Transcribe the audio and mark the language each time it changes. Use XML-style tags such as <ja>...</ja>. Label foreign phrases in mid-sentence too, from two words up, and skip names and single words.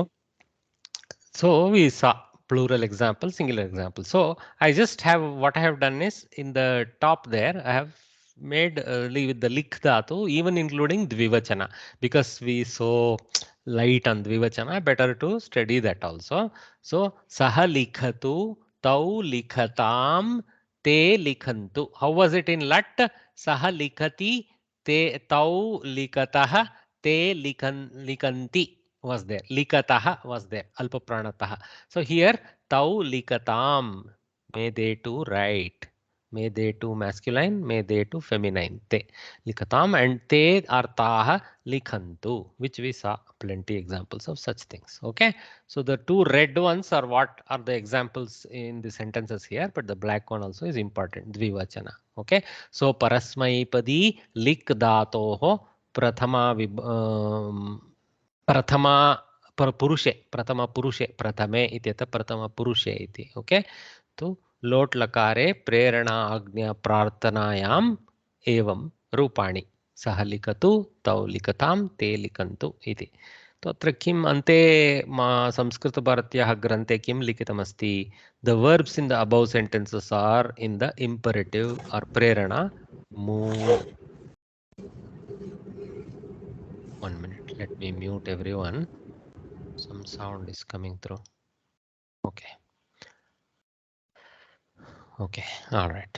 <en>So we saw plural example, singular example. So I just have, what I have done is in the top there, I have made with the</en> <sa>lik dhatu,</sa> <en>even including dvivachana, because we so light on dvivachana, better to study that also.</en> <sa>So saha likhatu, tau likhatam, te likhantu.</sa> <en>How was it in lat?</en> <sa>Saha likhati, te tau likatah, te likanti.</sa> <en>was there. Likataha was there.</en> <sa>Alpa pranataha.</sa> <en>So here</en> <sa>tau likatam.</sa> <en>May they too write. May they too masculine. May they too feminine.</en> <sa>Te likatam and te artaha likhantu,</sa> <en>which we saw plenty examples of such things. Okay. So the two red ones are what are the examples in the sentences here, but the black one also is important.</en> <sa>Dvivachana.</sa> <en>Okay. So</en> <sa>parasmaipadi lik dhatoho prathama प्रथमा पुरुषे प्रथम पुरुषे प्रथमे इत्यतः प्रथम पुरुषे इति ओके तो लोट लकारे प्रेरणा आज्ञा प्रार्थनायाम एवं रूपाणि सः लिखतु तौ लिखतां ते लिखन्तु इति तो अत्र किम् अन्ते संस्कृतभारत्याः ग्रन्थे किं लिखितमस्ति</sa> <en>the verbs in the above sentences are in the imperative</en> <sa>और प्रेरणा मूड.</sa> <en>One minute, let me mute everyone. Some sound is coming through. Okay. Okay, all right.</en>